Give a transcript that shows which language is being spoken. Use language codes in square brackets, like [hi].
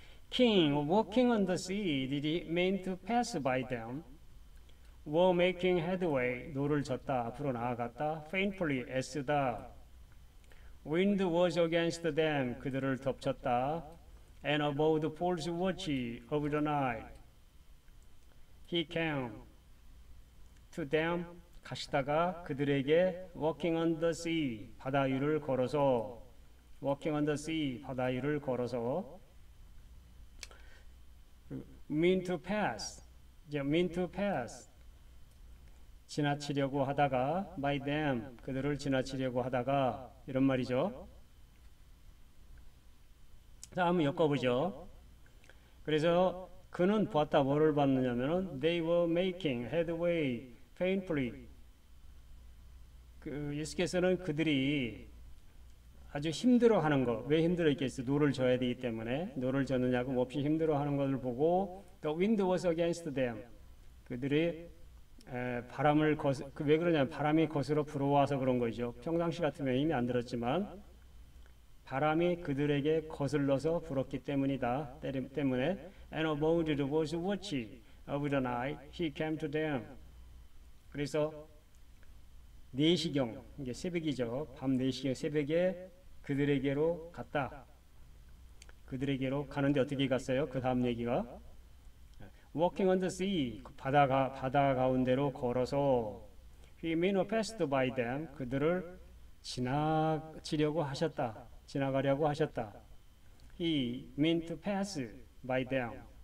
[en] King, walking on the sea, did he mean to pass by them? Were making headway, [ko] 노를 젓다, 앞으로 나아갔다, [en] faintly [ko] 애쓰다. [en] Wind was against them, [ko] 그들을 덮쳤다. [en] And about the fourth watch of the night he came to them, [ko] 가시다가 그들에게 [en] walking on the sea, [ko] 바다 위를 걸어서, [en] walking on the sea, 바다 위를 걸어서, mean to pass, mean to pass, [ko] 지나치려고 하다가, [en] by them, [ko] 그들을 지나치려고 하다가, 이런 말이죠. 자, 한번 엮어보죠. 그래서 그는 보았다, 뭐를 봤느냐면은 [en] they were making headway painfully. [ko] 예수께서는 그들이 아주 힘들어하는 거, 왜 힘들어했겠어요? 노를 져야 되기 때문에. 노를 젓느냐고 몹시 힘들어하는 것을 보고 [en] the wind was against them. [ko] 그들이 바람을 왜 그러냐면 바람이 거슬러 불어와서 그런 거죠. 평상시 같으면 힘이 안 들었지만 바람이 그들에게 거슬러서 불었기 때문이다. 때문에 [en] and about the watch of the night he came to them. [ko] 그래서 4시경, 이게 새벽이죠. 밤 4시경 새벽에 그들에게로 갔다. 그들에게로 가는데 어떻게 갔어요? 그 다음 얘기가 [en] walking on the sea, [ko] 바다 가운데로 걸어서 [en] he meant to pass by them, [ko] 그들을 지나치려고 하셨다. 지나가려고 하셨다. [en] He meant to pass by them.